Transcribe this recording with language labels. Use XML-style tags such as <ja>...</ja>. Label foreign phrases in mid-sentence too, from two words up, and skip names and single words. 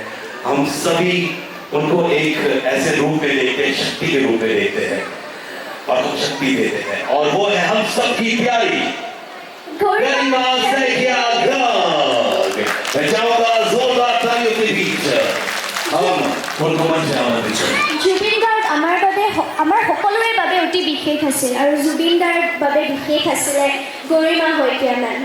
<hi>हम सभी उनको एक ऐसे रूप में देखते हैं, शक्ति के रूप में देखते हैं और हम शक्ति देते हैं, और वो है हम सबकी प्यारी गरिमा सैकिया गर्ग। मैं चाहूंगा जोरदार तालियों के बीच हम उनको मंच आमंत्रित करें।</hi> <as>জুবিন গাৰ্গ আমাৰ সকলোৰে বাবে অতি বিশেষ আছিল আৰু জুবিন দাৰ বাবে বিশেষ আছিলে গৰিমা শইকীয়া মেম।</as>